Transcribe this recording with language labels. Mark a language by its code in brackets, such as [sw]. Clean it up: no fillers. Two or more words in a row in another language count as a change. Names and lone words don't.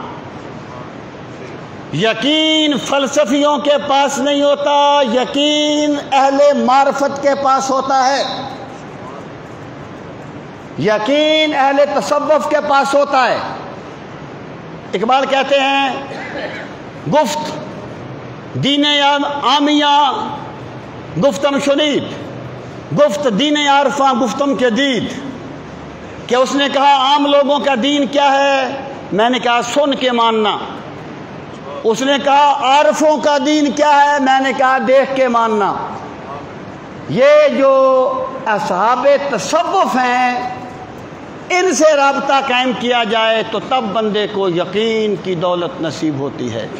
[ur] یقین فلسفیوں کے پاس نہیں ہوتا، یقین اہل معرفت کے پاس ہوتا ہے. یقین اہل تصوف کے پاس ہوتا ہے. اقبال کہتے ہیں [fa] گفت دین عامیہ گفتم شنید، گفت دین عارفاں گفتم کے دید. [ur] کہ اس نے کہا عام لوگوں کا دین کیا ہے؟ میں نے کہا سن کے ماننا. اس نے کہا عارفوں کا دین کیا ہے؟ میں نے کہا دیکھ کے ماننا. یہ جو اصحاب تصوف ہیں ان سے رابطہ قائم کیا جائے تو تب بندے کو یقین کی دولت نصیب ہوتی ہے.